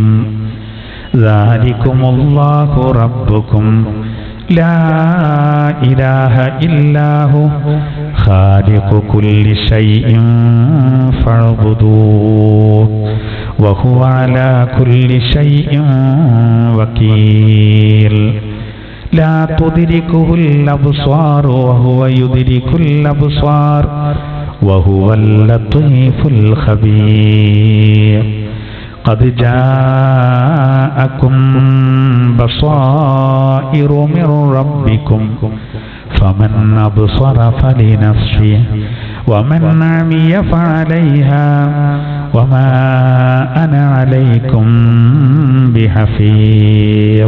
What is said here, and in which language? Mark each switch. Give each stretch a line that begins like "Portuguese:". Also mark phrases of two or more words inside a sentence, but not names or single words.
Arabic: ذلكم الله ربكم لا إله إلا هو خالق كل شيء فاعبدوه وهو على كل شيء وكيل. لا تدركه الأبصار وهو يدرك الأبصار وهو اللطيف الخبير. قد جاءكم بصائر من ربكم فمن أبصر فلنفسه ومن عمي فعليها وما أنا عليكم بحفيظ.